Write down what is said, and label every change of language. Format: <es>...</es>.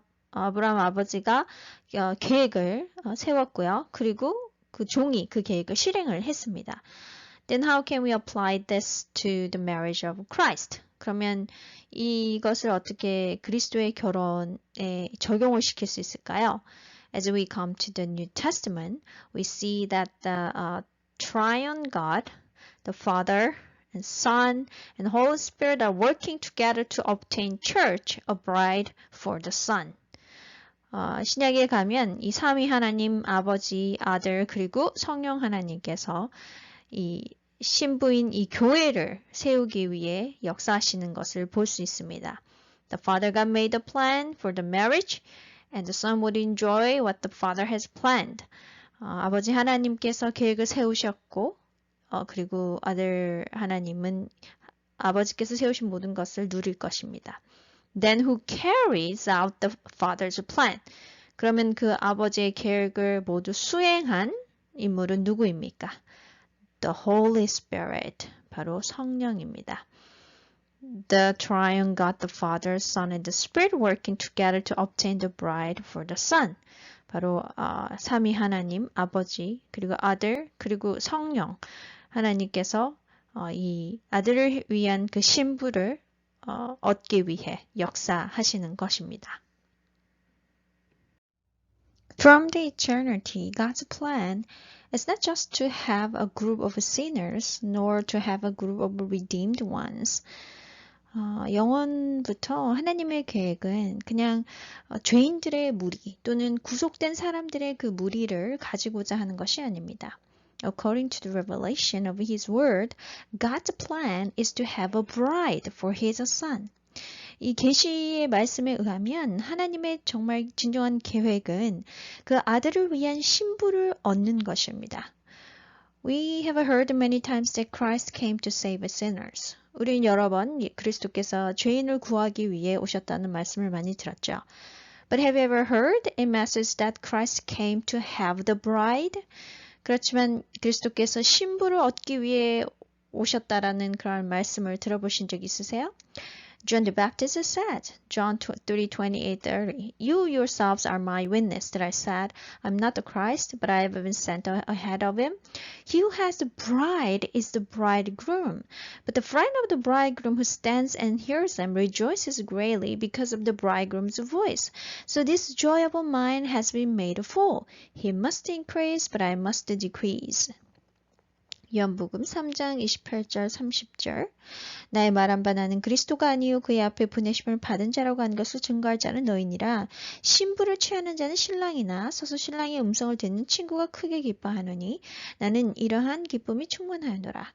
<ko>아브라함 아버지가 계획을 세웠고요. 그리고 그 종이 그 계획을 실행을 했습니다.</ko> <en>Then how can we apply this to the marriage of Christ?</en> <ko>그러면 이것을 어떻게 그리스도의 결혼에 적용을 시킬 수 있을까요?</ko> <en>As we come to the New Testament, we see that the triune God, the Father, and Son, and Holy Spirit are working together to obtain church, a bride for the Son.</en> <ko>신약에 가면 이 삼위 하나님 아버지, 아들, 그리고 성령 하나님께서 이 신부인 이 교회를 세우기 위해 역사하시는 것을 볼 수 있습니다.</ko> <en>The Father God made a plan for the marriage, and the Son would enjoy what the Father has planned.</en> <ko>아버지 하나님께서 계획을 세우셨고, 그리고 아들 하나님은 아버지께서 세우신 모든 것을 누릴 것입니다.</ko> <en>Then who carries out the father's plan?</en> <ko>그러면 그 아버지의 계획을 모두 수행한 인물은 누구입니까?</ko> <en>The Holy Spirit,</en> <ko>바로 성령입니다.</ko> <en>The triune God, the Father, Son, and the Spirit working together to obtain the bride for the Son.</en> <ko>바로 삼위 하나님, 아버지, 그리고 아들, 그리고 성령 하나님께서 이 아들을 위한 그 신부를 얻기 위해 역사하시는 것입니다.</ko> <en>From the eternity, God's plan is not just to have a group of sinners, nor to have a group of redeemed ones.</en> <ko>영원부터 하나님의 계획은 그냥 죄인들의 무리 또는 구속된 사람들의 그 무리를 가지고자 하는 것이 아닙니다.</ko> <en>According to the revelation of His Word, God's plan is to have a bride for His Son.</en> <ko>이 계시의 말씀에 의하면 하나님의 정말 진정한 계획은 그 아들을 위한 신부를 얻는 것입니다.</ko> <en>We have heard many times that Christ came to save sinners.</en> <ko>우리는 여러 번 그리스도께서 죄인을 구하기 위해 오셨다는 말씀을 많이 들었죠.</ko> <en>But have you ever heard a message that Christ came to have the bride?</en> <ko>그렇지만 그리스도께서 신부를 얻기 위해 오셨다라는 그런 말씀을 들어보신 적 있으세요?</ko> <en>John the Baptist said, John 3:28-30, You yourselves are my witness that I said, I'm not the Christ, but I have been sent ahead of him. He who has the bride is the bridegroom. But the friend of the bridegroom who stands and hears them rejoices greatly because of the bridegroom's voice. So this joy of mine has been made full. He must increase, but I must decrease.</en> <ko>요한복음 3장 28절 30절 나의 말한 바 나는 그리스도가 아니요 그의 앞에 보내심을 받은 자라고 한 것을 증거할 자는 너희니라. 신부를 취하는 자는 신랑이나 서서 신랑의 음성을 듣는 친구가 크게 기뻐하노니 나는 이러한 기쁨이 충만하노라.</ko>